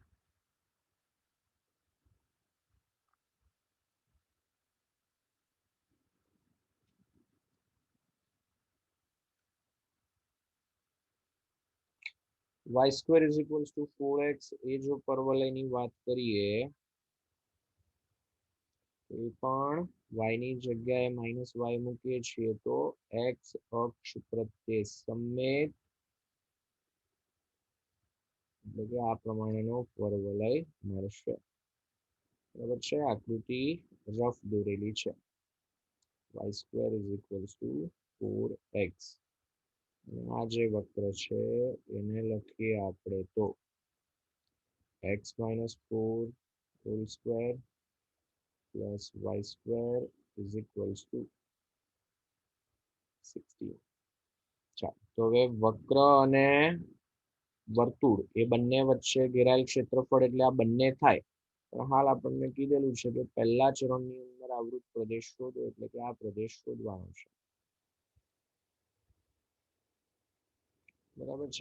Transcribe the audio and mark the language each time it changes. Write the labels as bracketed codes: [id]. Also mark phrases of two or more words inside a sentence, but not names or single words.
[en] y square is equals to 4x, [gu] એ જો પરવલયની વાત કરીએ તો એ પણ y ની જગ્યાએ માઇનસ y મૂકીએ છીએ તો x અક્ષ પ્રત્યે સમમિત, એટલે કે આ પ્રમાણેનો પરવલય મળશે, બરાબર છે. આકૃતિ રફ દોરેલી છે. [en] y square is equals to 4x. [gu] આ જે વક્ર છે એને લખીએ આપણે તો [en] x minus 4 whole square plus y square is equals to 16. [gu] ચાલો, તો હવે વક્ર અને વર્તુળ એ બંને વચ્ચે ઘેરાયેલ ક્ષેત્રફળ એટલે આ બંને થાય. પણ હાલ આપણને કીધેલું છે કે પહેલા ચરણની અંદર આવૃત પ્રદેશ શોધો, એટલે કે આ પ્રદેશ શોધવાનો છે, બરાબર છે.